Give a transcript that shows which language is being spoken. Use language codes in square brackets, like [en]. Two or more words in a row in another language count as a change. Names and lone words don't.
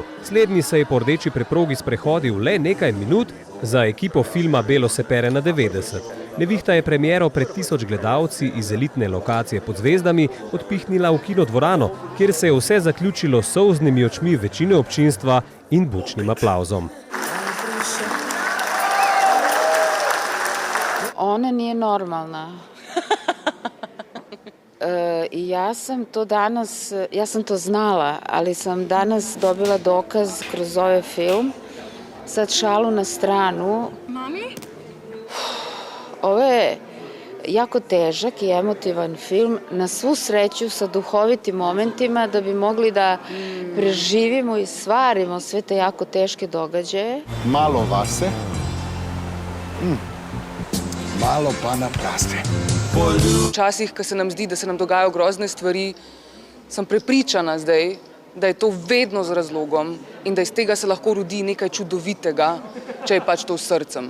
[sl] Slednji se je po rdeči preprogi sprehodil le nekaj minut, za ekipo filma Belo se pere na 90. Nevihta je premiero pred 1000 gledalci iz elitne lokacije pod zvezdami odpihnila v kinodvorano, kjer se je vse zaključilo s solznimi očmi večine občinstva in bučnim aplavzom. [sr] Ona nije normalna. Ja sam to znala, ali sam danas dobila dokaz kroz ovaj film. Sad šalu na stranu. Mami? Ovo je jako težak i emotivan film, na svu sreću sa duhovitim momentima da bi mogli da preživimo i stvarimo sve te jako teške događaje. [sl] Malo vase, malo pa na praste. Včasih, ko se nam zdi, da se nam dogajajo grozne stvari, sem prepričana zdaj, da je to vedno z razlogom in da iz tega se lahko rodi nekaj čudovitega, če je pač to s srcem.